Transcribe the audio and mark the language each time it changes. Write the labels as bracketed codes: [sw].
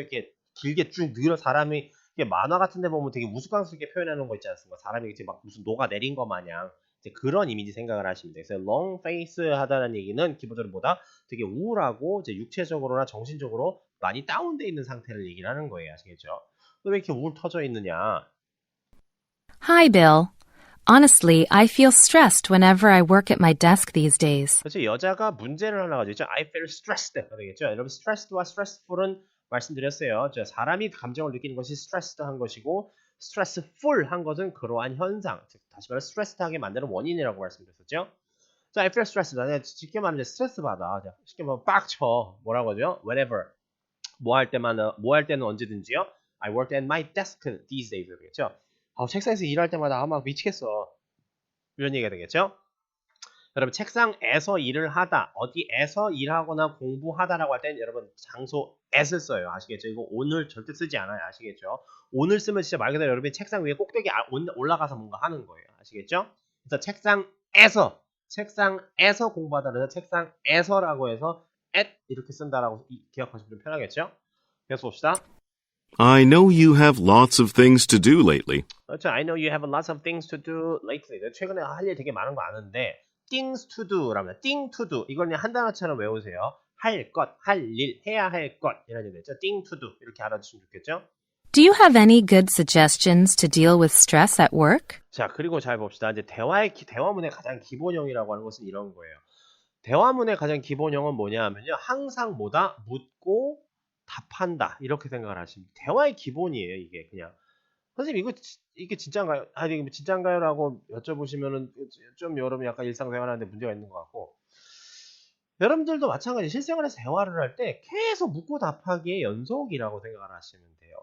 [ko] 이렇게 길게 쭉 늘어 사람이 이게 만화 같은 데 보면 되게 우스꽝스럽게 표현하는 거 있지 않습니까? 사람이 이제 막 무슨 녹아내린 거 마냥 이제 그런 이미지 생각을 하시면 돼요. 그래서 long face 하다는 얘기는 기본적으로 뭐다? 되게 우울하고 이제 육체적으로나 정신적으로 많이 다운돼 있는 상태를 얘기를 하는 거예요. 아시겠죠? 왜 이렇게 우울 터져 있느냐? [en] Hi, Bill. Honestly, I feel stressed whenever I work at my desk these days. [ko] 그래서 여자가 문제를 하나 가지고 있죠. [en] I feel stressed. [ko] 되겠죠? 여러분 stressed와 stressful은 말씀드렸어요. 사람이 감정을 느끼는 것이 stressed한 것이고 stressful한 것은 그러한 현상, 즉 다시 말해 stressed하게 만드는 원인이라고 말씀드렸었죠. [en] 자, I feel stressed. [ko] 나는 쉽게 말하면 스트레스 받아. 쉽게 말하면 빡쳐. 뭐라고 하죠? Whenever. 뭐 할 때는 언제든지요. [en] I work at my desk these days. [ko] 되겠죠? 책상에서 일할 때마다 막 미치겠어. 이런 얘기가 되겠죠? 여러분 책상에서 일을 하다, 어디에서 일하거나 공부하다라고 할 때는 여러분 장소 at을 써요. 아시겠죠? 이거 오늘 절대 쓰지 않아요. 아시겠죠? 오늘 쓰면 진짜 말 그대로 여러분이 책상 위에 꼭대기 올라가서 뭔가 하는 거예요. 아시겠죠? 그래서 책상에서 공부하다 그래서 책상에서라고 해서 at 이렇게 쓴다라고 기억하시면 좀 편하겠죠? 계속 봅시다. [en] I know you have lots of things to do lately. [ko] 그렇죠. [en] I know you have lots of things to do lately. [ko] 최근에 할 일 되게 많은 거 아는데 things to do랍니다. [en] thing to do. [ko] 이걸 그냥 한 단어처럼 외우세요. 할 것, 할 일, 해야 할 것 이런 얘기 되죠. [en] thing to do. [ko] 이렇게 알아두시면 좋겠죠? [en] Do you have any good suggestions to deal with stress at work? [ko] 자, 그리고 잘 봅시다. 이제 대화문의 가장 기본형이라고 하는 것은 이런 거예요. 대화문의 가장 기본형은 뭐냐 하면요. 항상 뭐다? 묻고 답한다. 이렇게 생각을 하시면 대화의 기본이에요. 이게 그냥. 선생님 이게 진짜인가요? 이게 진짜인가요? 라고 여쭤보시면은 좀 여러분 약간 일상생활하는데 문제가 있는 것 같고 여러분들도 마찬가지 실생활에서 대화를 할 때 계속 묻고 답하기의 연속이라고 생각을 하시면 돼요.